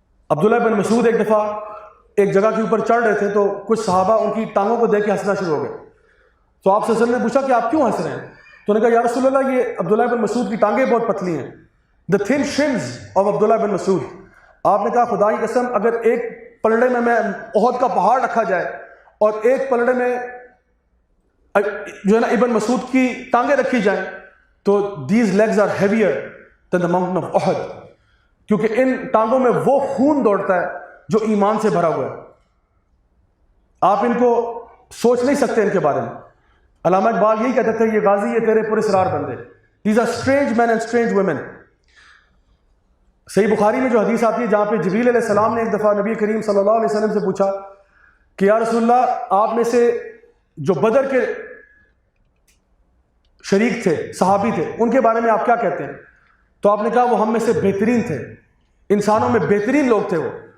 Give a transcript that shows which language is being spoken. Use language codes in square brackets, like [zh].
[ur] عبداللہ بن مسعود ایک دفعہ ایک جگہ کے اوپر چڑھ رہے تھے تو کچھ صحابہ ان کی ٹانگوں کو دیکھ کے ہنسنا شروع ہو گئے، تو آپ صلی اللہ علیہ وسلم نے پوچھا کہ آپ کیوں ہنس رہے ہیں؟ تو انہوں نے کہا یا رسول اللہ یہ عبداللہ بن مسعود کی ٹانگیں بہت پتلی ہیں، [en] the thin shins of [ur] عبداللہ بن مسعود۔ آپ نے کہا خدا کی قسم اگر ایک پلڑے میں احد کا پہاڑ رکھا جائے اور ایک پلڑے میں جو ہے نا ابن مسعود کی ٹانگیں رکھی جائیں تو [en] these legs are heavier than the mountain of Uhud, [ur] کیونکہ ان ٹانگوں میں وہ خون دوڑتا ہے جو ایمان سے بھرا ہوا ہے. آپ ان کو سوچ نہیں سکتے ان کے بارے میں. علامہ اقبال یہی کہتے تھے، یہ غازی یہ تیرے پراسرار بندے. [en] These are strange men and strange women. [ur] صحیح بخاری میں جو حدیث آتی ہے جہاں پہ جبریل علیہ السلام نے ایک دفعہ نبی کریم صلی اللہ علیہ وسلم سے پوچھا کہ یا رسول اللہ، آپ میں سے جو بدر کے شریک تھے، صحابی تھے، ان کے بارے میں آپ کیا کہتے ہیں؟ تو آپ نے کہا وہ ہم میں سے بہترین تھے، انسانوں میں بہترین لوگ تھے وہ.